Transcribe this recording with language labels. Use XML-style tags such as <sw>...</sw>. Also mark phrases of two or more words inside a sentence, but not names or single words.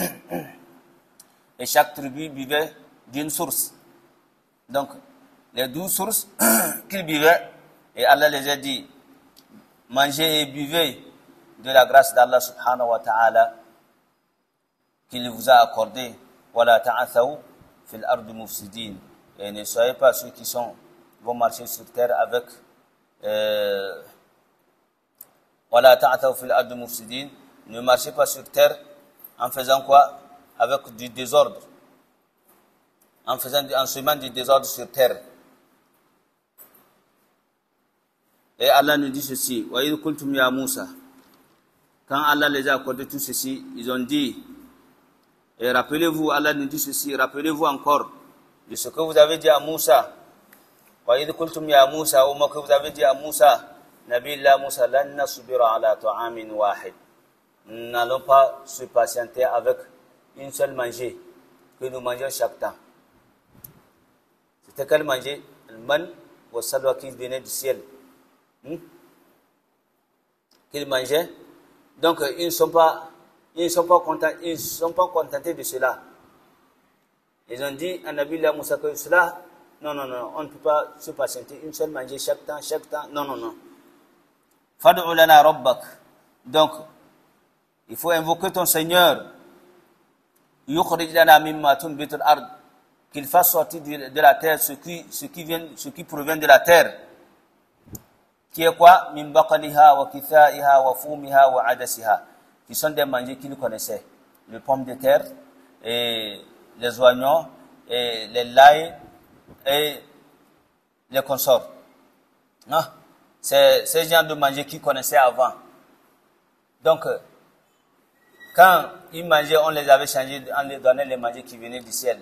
<fr>Et chaque tribu buvait d'une source. Donc, les 12 sources qu'ils buvaient, et Allah les a dit, mangez et buvez de la grâce d'Allah</fr> <ar>سبحانه وتعالى</ar> <fr>qu'il vous a accordé.</fr> <ar>ولا تعثوا في الأرض مفسدين.</ar> <fr>Et ne soyez pas ceux qui vont marcher sur terre avec</fr> <ar>ولا تعثوا في الأرض مفسدين.</ar> <fr>Ne marchez pas sur terre en faisant quoi? Avec du désordre. En semant du désordre sur terre. Et Allah nous dit ceci,</fr> <ar>وإذ قلتم يا موسى.</ar> <fr>Quand Allah les a accordé tout ceci, ils ont dit, et rappelez-vous, Allah nous dit ceci, rappelez-vous encore de ce que vous avez dit à Moussa.</fr> <ar>وإذ قلتم يا موسى,</ar> <fr>au moment que vous avez dit à Moussa,</fr> <ar>نبي الله موسى لن نصبر على طعام واحد.</ar> <fr>Nous n'allons pas se patienter avec une seule manger que nous mangeons chaque temps. C'était quel manger? Le man ou salwa qui venait du ciel. Qu'ils mangeaient. Donc ils ne sont pas contentés de cela. Ils ont dit à</fr> <ar>نبي الله</ar> <fr>Moussa que cela, non, on ne peut pas se patienter une seule manger chaque temps, non.</fr> <ar>فادع لنا ربك.</ar> <fr>Donc, il faut invoquer ton Seigneur.</fr> <ar>يخرج لنا مما تنبت الأرض.</ar> <fr>Qu'il fasse sortir de la terre ce qui provient de la terre. Qui est quoi?</fr> <ar>من بقلها وقثائها وفومها وعدسها.</ar> <fr>Qui sont des mangers qu'ils connaissaient. Les pommes de terre, et les oignons, et les lails, et les consorts. Non? C'est ces genres de mangers qu'ils connaissaient avant. Donc, quand ils mangeaient, on les avait changés, on les donnait les mangers qui venaient du ciel.</fr>